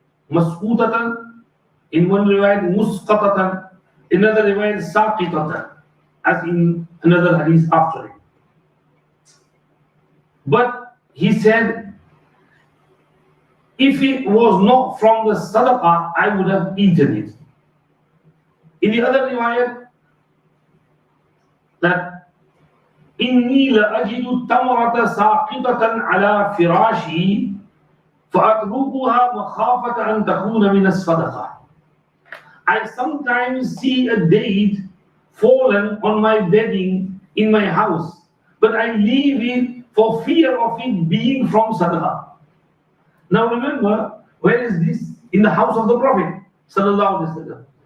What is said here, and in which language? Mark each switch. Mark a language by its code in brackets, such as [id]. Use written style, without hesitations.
[en] Masqutatan, in one riwayat musqatatan, in another riwayat saqitatan, as in another hadith after it. But he said, if it was not from the sadaqah, I would have eaten it. In the other riwayat, that [ar] إني لأجد التمرة ساقطة على فراشي فأتركها مخافة أن تكون من الصدقة. [en] I sometimes see a date fallen on my bedding in my house, but I leave it for fear of it being from sadaqah. Now remember, where is this? In the house of the Prophet sallallahu alaihi wasallam.